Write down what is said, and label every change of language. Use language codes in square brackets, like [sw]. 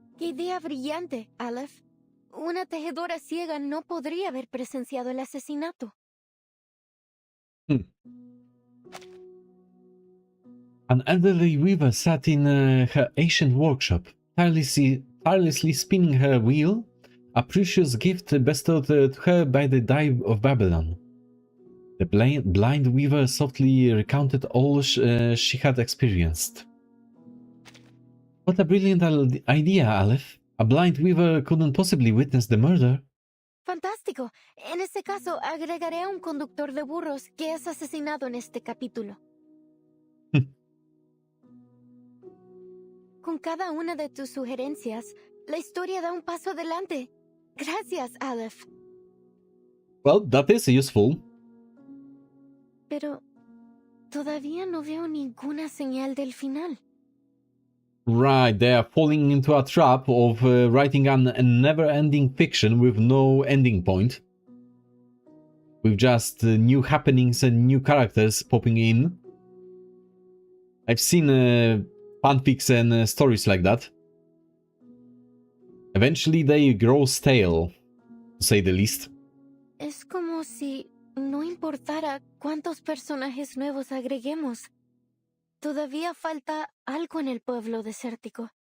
[es] ¡Qué idea brillante, Aleph! Una tejedora ciega no podría haber presenciado el asesinato. [en] An elderly weaver sat in her ancient workshop, tirelessly spinning her wheel, a precious gift bestowed to her by the Die of Babylon. The blind weaver softly recounted all she had experienced. What a brilliant idea, Aleph. A blind weaver couldn't possibly witness the murder. [es] ¡Fantástico! En ese caso, agregaré a un conductor de burros que es asesinado en este capítulo. Con cada una de tus sugerencias, la historia da un paso adelante. Gracias, Aleph. [en] Well, that is useful. [es] Pero todavía no veo ninguna señal del final. [en] Right, they are falling into a trap of writing a never-ending fiction with no ending point. With just new happenings and new characters popping in. I've seen fanfics and stories like that. Eventually they grow stale, to say the least. [es] Es como si no importara cuántos personajes nuevos agreguemos. Todavía falta algo en el pueblo desértico.